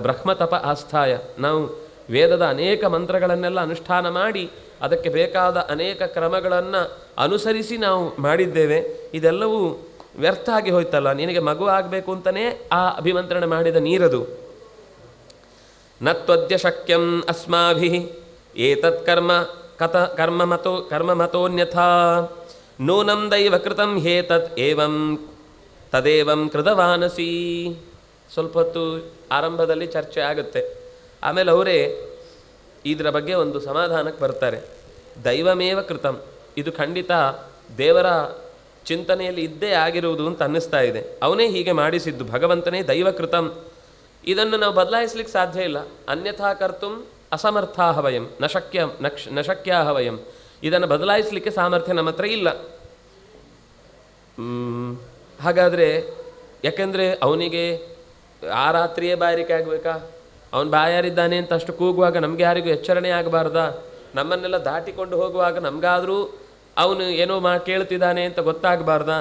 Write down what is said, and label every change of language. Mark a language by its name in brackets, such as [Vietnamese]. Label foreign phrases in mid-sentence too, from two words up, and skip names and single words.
[Sanskrit] ಬ್ರಹ್ಮತಪ ಆಸ್ಥಾಯ, [Kannada] ನಾವು ವೇದದ ಅನೇಕ ಮಂತ್ರಗಳನ್ನೆಲ್ಲ ಅನುಷ್ಠಾನ ಮಾಡಿ ಅದಕ್ಕೆ ಬೇಕಾದ ಅನೇಕ ಕ್ರಮಗಳನ್ನು ಅನುಸರಿಸಿ ನಾವು ಮಾಡಿದ್ದೇವೆ, ಇದೆಲ್ಲವೂ ವ್ಯರ್ಥ ಆಗಿ ಹೋಯ್ತಲ್ಲ. ನಿನಗೆ ಮಗು ಆಗಬೇಕು ಅಂತಲೇ ಆ ಅಭಿಮಂತ್ರಣ ಮಾಡಿದ ನೀರದು. [Sanskrit] ನತ್ವದ್ಯ ಶಕ್ಯಂ ಅಸ್ಮಾಭಿ ಏತತ್ ಕರ್ಮ ಮತೋನ್ಯಥಾ ನೂನಂ ದೈವ ಕೃತಂ ಹೇತತ್ ಏವಂ ತದೇವಂ ಕೃತವಾನಸಿ. [Kannada] ಸ್ವಲ್ಪ ಹೊತ್ತು ಆರಂಭದಲ್ಲಿ ಚರ್ಚೆ ಆಗುತ್ತೆ. ಆಮೇಲೆ ಅವರೇ ಇದರ ಬಗ್ಗೆ ಒಂದು ಸಮಾಧಾನಕ್ಕೆ ಬರ್ತಾರೆ. [Sanskrit] ದೈವಮೇವ ಕೃತಂ, [Kannada] ಇದು ಖಂಡಿತ ದೇವರ ಚಿಂತನೆಯಲ್ಲಿ ಇದ್ದೇ ಆಗಿರುವುದು ಅಂತ ಅನ್ನಿಸ್ತಾ ಇದೆ. ಅವನೇ ಹೀಗೆ ಮಾಡಿಸಿದ್ದು, ಭಗವಂತನೇ ದೈವಕೃತಂ. ಇದನ್ನು ನಾವು ಬದಲಾಯಿಸ್ಲಿಕ್ಕೆ ಸಾಧ್ಯ ಇಲ್ಲ. [Sanskrit] ಅನ್ಯಥಾ ಕರ್ತುಂ ಅಸಮರ್ಥಾಹ ವಯಂ ನ ಶಕ್ಯಾಹ ವಯಂ. [Kannada] ಇದನ್ನು ಬದಲಾಯಿಸಲಿಕ್ಕೆ ಸಾಮರ್ಥ್ಯ ನಮ್ಮ ಹತ್ರ ಇಲ್ಲ. ಹಾಗಾದರೆ ಯಾಕೆಂದರೆ ಅವನಿಗೆ ಆ ರಾತ್ರಿಯೇ ಬಾಯಾರಿಕೆ ಆಗಬೇಕಾ? ಅವನು ಬಾಯಾರಿದ್ದಾನೆ ಅಂತ ಅಷ್ಟು ಕೂಗುವಾಗ ನಮಗೆ ಯಾರಿಗೂ ಎಚ್ಚರಣೆ ಆಗಬಾರ್ದಾ? ನಮ್ಮನ್ನೆಲ್ಲ ದಾಟಿಕೊಂಡು ಹೋಗುವಾಗ ನಮಗಾದರೂ ಅವನು ಏನೋ ಕೇಳ್ತಿದ್ದಾನೆ ಅಂತ ಗೊತ್ತಾಗಬಾರ್ದಾ?